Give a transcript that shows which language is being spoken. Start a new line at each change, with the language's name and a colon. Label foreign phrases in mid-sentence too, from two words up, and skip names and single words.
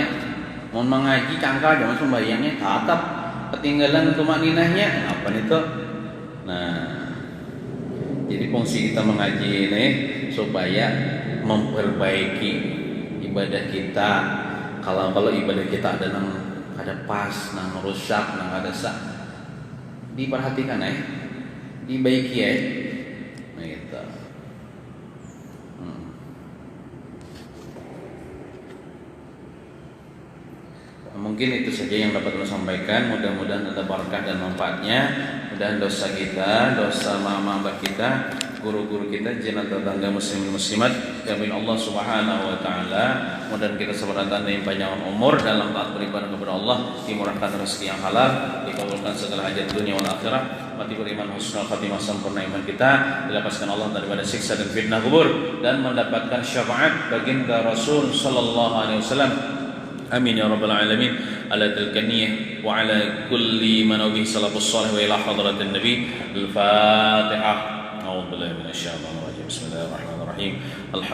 Banjar: Mau mengaji cangkal jangan sembahyangnya tetap ketinggalan tumakninahnya. Apa itu?
Indonesian: Nah, jadi fungsi kita mengaji ini supaya memperbaiki ibadah kita.
Banjar: Kalau ibadah kita ada pas, nang rusak, nang ada sak, diperhatikan dibaiki nah gitu.
Indonesian: Mungkin itu saja yang dapat saya sampaikan. Mudah-mudahan ada berkah dan manfaatnya. Mudah-mudahan dosa kita, dosa mama kita guru-guru kita, jenazah tetangga muslim muslimat. Amin Allah
Arabic: سبحانه وتعالى.
Indonesian: Mudah kita seberatan dengan panjang umur dalam taat beribadah kepada Allah, dimurahkan rezeki yang halal, dikabulkan segala hajat
Arabic: الدنيا والآخرة,
Indonesian: mati beriman
Arabic: حسن الخاتمة,
Indonesian: sempurna iman kita, dilepaskan Allah daripada siksa dan fitnah kubur, dan mendapatkan syafaat baginda Rasul
Arabic: صلى الله عليه وسلم. آمين يا رب العالمين. على تلك النية وعلى كل من به السلف الصالح وإلى حضرة النبي. Al-Fatihah. أعوذ بالله من الشيطان الرجيم. بسم الله الرحمن الرحيم.